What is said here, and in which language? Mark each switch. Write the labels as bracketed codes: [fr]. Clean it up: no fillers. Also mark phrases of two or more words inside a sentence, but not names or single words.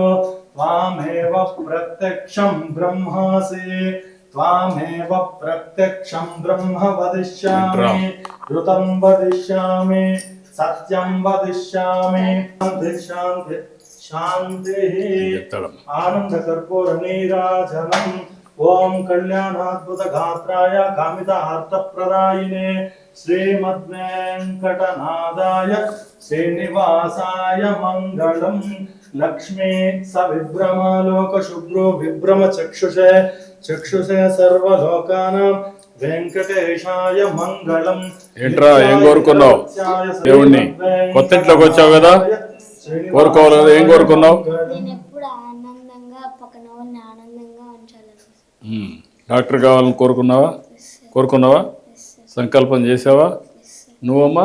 [sa] त्वामेव प्रत्यक्षं ब्रह्मासि त्वामेव प्रत्यक्षं ब्रह्म वदिष्यामि ऋतं वदिष्यामि सत्यं वदिष्यामि शान्ति शान्ति शान्तिः आनन्दकर्पूर नीराजनम् ओम कल्याणाद्भुत गात्राय कामितार्थप्रदायिने श्रीमद्वेङ्कटनादाय श्रीनिवासाय मंगलम् लक्ष्मी सविभ्रमालोक शुभ्रो विभ्रम चक्षुषे चक्षुषे सर्वलोकानां వెంకటేశాయ మంగళం [te] ఏంట్రా ఏం కోరుకున్నావు దేవుణ్ణి కొత్త ఇంట్లోకి వచ్చావు కదా కోరుకోవాలి కదా ఏం కోరుకున్నావు నేను ఎప్పుడు ఆనందంగా పక్కన వాళ్ళని ఆనందంగా ఉంచాలని డాక్టర్ కావాలని కోరుకున్నావా సంకల్పం చేసావా నువ్వమ్మా